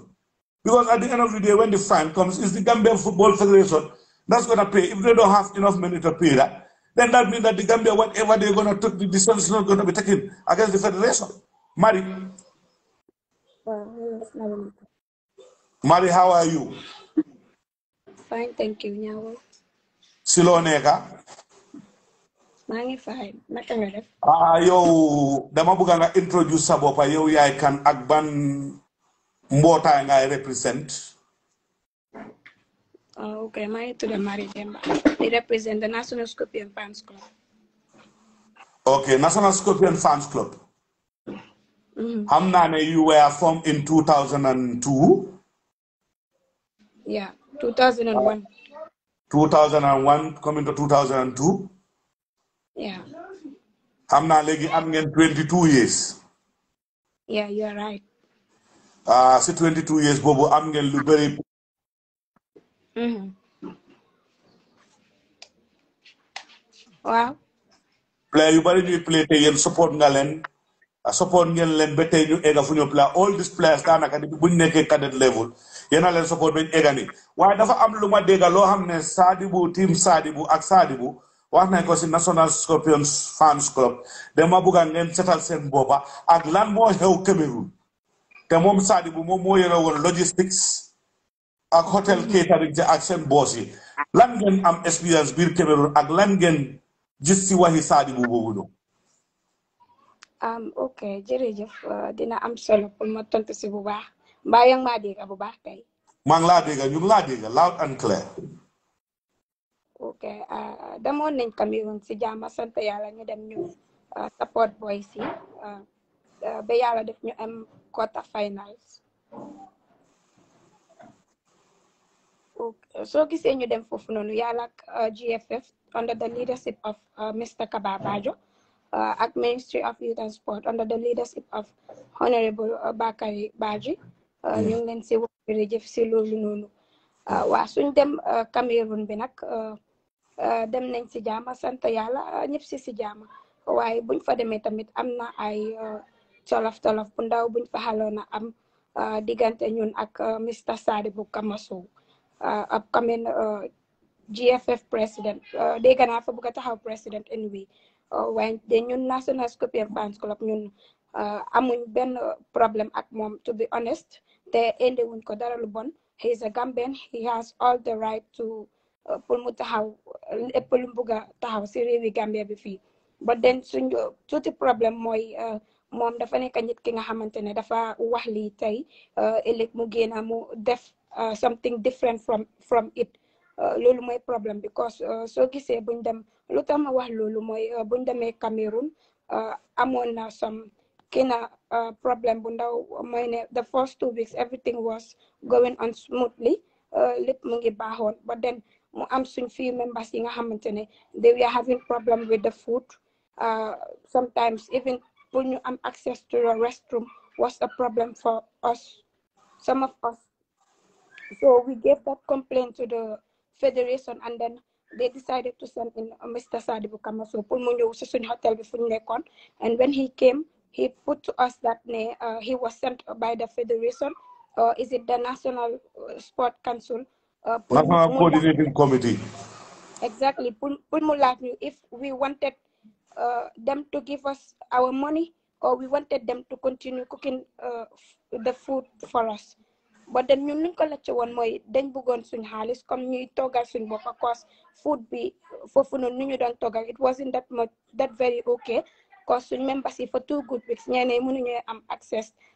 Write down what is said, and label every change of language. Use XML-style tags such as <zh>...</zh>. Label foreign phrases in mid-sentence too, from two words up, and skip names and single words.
<en>Because at the end of the day, when the fine comes, it's the Gambian Football Federation that's going to pay. If they don't have enough money to pay that, then that means that the Gambia, whatever they're going to take, the decision is not going to be taken against the federation. Mari. Mari, how are you? fine, thank you,</en> <wo>Nyawuru. si loo nekka. maa ngi fine naka nga def. yow dama bëgg nga introduce sa bopp yow yaay kan ak ban mbootaay ngay represent. Okay, maa ngi tudd Marie Demba.</wo> <en>They represent the National Scorpion Fans Club. Okay, National Scorpion Fans Club.</en> <wo>xam naa ne</wo> <en>you were formed in 2002. Yeah, 2001. 2001 coming to 2002. Yeah.</en> <wo>xam naa léegi am ngeen 22 years.</wo> <en>Yeah, you are right.</en> <wo>si 22 years boobu am ngeen lu bëri.</wo> <en>Wow.</en> <wo>Player yu bëri ñuy play te yéen support nga leen. Support ngeen leen ba tey ñu egga fu ñu play</wo> <en>all these players</en> <wo>daanaka buñ nekkee</wo> <en>cadet level</en> <wo>yéen a leen support bañ egga ni waaye dafa am lu ma dégga loo xam ne Sadibou team Sadibou ak Sadibou wax nañ ko si National Scorpions Fans Club dama bugga ngeen setal seen boppa ak lan moo xew Cameroon te moom Sadibou moom moo yore woon logistics ak</wo> <en>hotel catering</en> <wo>ak seen boss yi lan ngeen am expérience biir Cameroon ak lan ngeen gis si waxi Sadibou boobu noonu. Ok jërëjëf dina am solo pour ma tontu si bu baax mbaa yaa ngi maa dégg bu baax kay. maa ngi laa dégg ñu ngi laa dégg</wo> <en>loud and clear.</en> <wo>ok demoon nañ Cameroon si jàmm sant yàlla ñu dem ñu</wo> <en>support boys</en> <wo>yi ba yàlla def ñu am</wo> <en>quarter finals.</en> <wo>soo gisee ñu dem foofu noonu yàlla ak GFF</wo> <en>under the leadership of Mr. Kaba Bajo. At Ministry of Youth and Sport under the leadership of Honourable Bakary Badji</en> <wo>ñu ngi leen si wax jërëjëf si loolu noonu waa suñ dem Cameroun bi nag dem nañ si jaama sant yàlla ñëpp si jaama waaye buñ fa demee tamit am na ay tolof bu ndaw buñ fa xaloon a am diggante ñun ak Mr. Sadibou Komma</wo> <en>upcoming GFF president</en> <wo>dégg naa fa bëgg a taxaw</wo> <en>president anyway</en> <wo>waaye ñun National Scorpion Fans Club ñun amuñ benn problème ak moom</wo> <en>to be honest</en> <wo>te indi wuñ ko dara lu bon</wo> <en>he is a Gambian he has all the right to</en> <wo>pour mu taxaw lépp lu bëgg a taxaw si réewi Gambia bi fii</wo> <en>but then</en> <wo>suñ tuuti problème mooy moom dafa nekk nit ki nga xamante ne dafa wax lii tey ëllëg mu génn mu def</wo> <en>something different from it</en> <wo>loolu mooy problème because soo gisee buñ dem lu tax ma wax loolu mooy buñ demee Cameroon amoon na</wo> <en>some kina problème</en> <wo>bu ndaw mooy ne</wo> <en>the first 2 weeks everything was going on smoothly</en> <wo>lépp mu ngi baaxoon</wo> <en>but then</en> <wo>mu am suñ</wo> <en>few members</en> <wo>yi nga xamante ne</wo> <en>they were having problem with the food sometimes even</en> <wo>pour ñu am</wo> <en>access to the restroom was a problem for us some of us so we gave that complaint to the federation and then they decided to send in Mr. Sadibou Komma</en> <wo>pour mu ñëw si suñ hotel bi fu ñu nekkoon</wo> <en>and when he came he put to us that he was sent by the federation or is it the National Sport Council National Coordinating Committee.</en> <wo>Exactly pour mu laaj ñu</wo> <en>if we wanted them to give us our money or we wanted them to continue cooking the food for us but then</en> <wo>ñun luñ ko lacce woon mooy dañ bëggoon suñ xaalis comme ñuy toggal suñ bopp cause food bi foofu noonu ñu doon toggal</wo> <en>it wasn't that very okay cause</en> <wo>suñ members yi</wo> <en>for 2 good weeks</en> <wo>ñeneen mënuñu am access</wo>